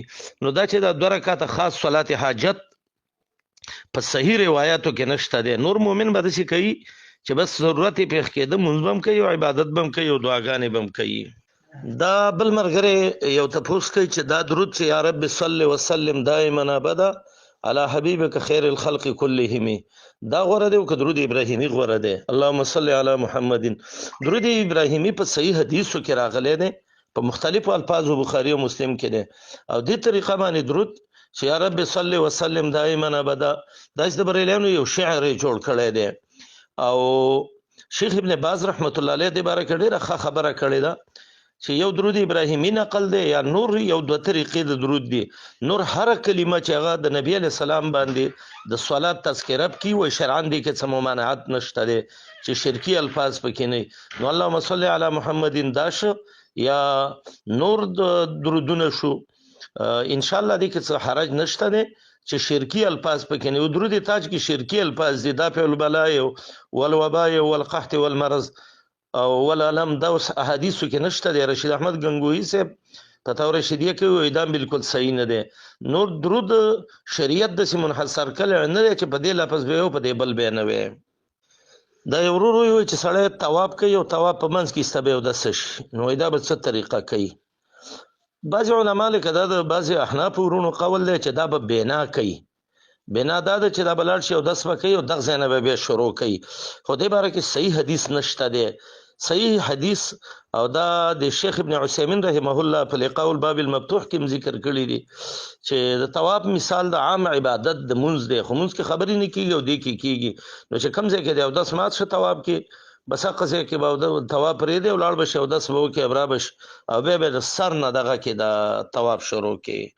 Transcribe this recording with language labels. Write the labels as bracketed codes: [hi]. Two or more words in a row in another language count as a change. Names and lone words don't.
[ps] نو دا چې دا 2 رکعاته خاص صلات حاجت په صحیح روایتو کې نشته دی. نور مؤمن به داسې کوي چې بس ضرورت یې پیښ کېده مونځ به هم کوي او عبادت به هم کوي او دعاګانې به هم کوي. دا بل ملګری یو تپوس کوي چې دا درود چې [ar] یا رب صل وسلم دائما ابدا علی حبیبک خیر الخلق كلهم [ps] دا غوړه دی او که درود ابراهیمی غوړه دی؟ [ar] اللهم صل علی محمد. [ps] درود ابراهیمی په صحیح حدیثو کې راغلی دی په مختلفو الفاظو بخاری او مسلم کې دی، او دې طریقه باندې درود چې [ar] یا رب صل وسلم دائما ابدا [ps] دا د بریلیانو یو شعر جوړ کړی دی، او شیخ ابن باز [ar] رحمت الله علیه [ps] دې باره کې ډېره ښه خبره کړې ده چې یو درود ابراهیمی نقل دی یا نور یو 2 طریقې د درود دي. نور هر کلمه چې هغه د نبی [ar] علیہ السلام [ps] باندې د صلات تذکره کی و شرعاً دي کې څه ممانعت نشته دی چې شرکی الفاظ پکې نه. نو [ar] اللهم صل علی محمد [ps] داش یا نور د درودونه شو [ar] ان شاء الله [ps] دې کې څه حرج نشته دی چې شرکی الفاظ پکې نه. درود تاج کې شرکی الفاظ دي [ar] دافع البلاء والوباء والقحط والمرض [ps] او ولعلم دا اوس احادیثو کې نشته دی. رشید احمد گنگوهی صاحب په تور رشیدیه کې وایي دا بالکل صحیح نه دی. نور درود شریعت داسې منحصر کړی نه دی چې په دې لفظ به او په دې بل به نه وي. دا یو ورور وایي چې سړی طواف کوي او طواف په منځ کې ایسته به اودس شي، نو دا به څه طریقه کوي؟ بعضې علما لیکه دا د بعضې احنافو ورونو قول دی چې دا به بنا کوي. بنا دا ده چې دا به لاړ شي اودس به کوي او دغه ځای نه به بیا شروع کوي. خو دې باره کې صحیح حدیث نشته دی. صحیح حدیث او دا د شیخ ابن عثیمین [ar] رحمه الله [ps] په لقاء الباب المفتوح کې ذکر کړی دی چې د طواف مثال د عام عبادت د منځ دی، خو منځ کې خبرې نه کیږي او دې کې کیږي. نو چې کوم ځای کې دی اودس مات شه طواف کې بس هغه ځای کې به طواف پرېږدي او لاړ به شي اودس به وکړي او رابه شي او بیا به د سر نه دغه کې د طواف شروع کړي.